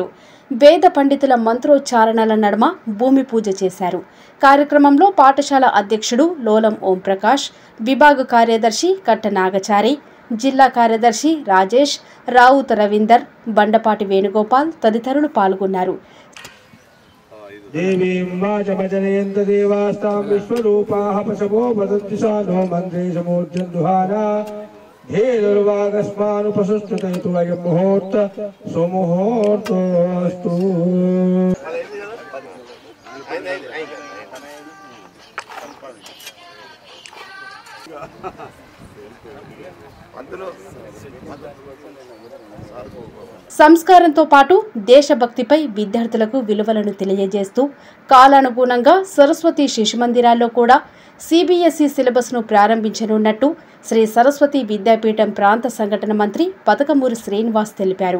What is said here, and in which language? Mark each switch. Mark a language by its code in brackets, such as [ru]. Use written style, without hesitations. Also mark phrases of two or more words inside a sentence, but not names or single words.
[te] వేద పండితుల మంత్రోచ్చారణల నడుమ భూమి పూజ చేశారు. కార్యక్రమంలో పాఠశాల అధ్యక్షుడు లోలం ఓంప్రకాష్, విభాగ కార్యదర్శి కట్ట నాగచారి, జిల్లా కార్యదర్శి రాజేష్, రావుత రవీందర్, బండపాటి వేణుగోపాల్ తదితరులు పాల్గొన్నారు. [sa] देवीं वाचमजनयन्त देवास्तां विश्वरूपाः पशवो वदन्ति सा नो मन्त्रेशमूर्जन्दुहारा धेनुर्वागस्मानुपसुष्टुतयतु वयं मुहूर्त सुमुहूर्तोऽस्तु। [te] సంస్కారంతో పాటు దేశభక్తిపై విద్యార్థులకు విలువలను తెలియజేస్తూ కాలానుగుణంగా సరస్వతి శిశుమందిరాల్లో కూడా సిబిఎస్ఈ సిలబస్ను ప్రారంభించనున్నట్టు శ్రీ సరస్వతి విద్యాపీఠం ప్రాంత సంఘటన మంత్రి పతకమూరి శ్రీనివాస్ తెలిపారు.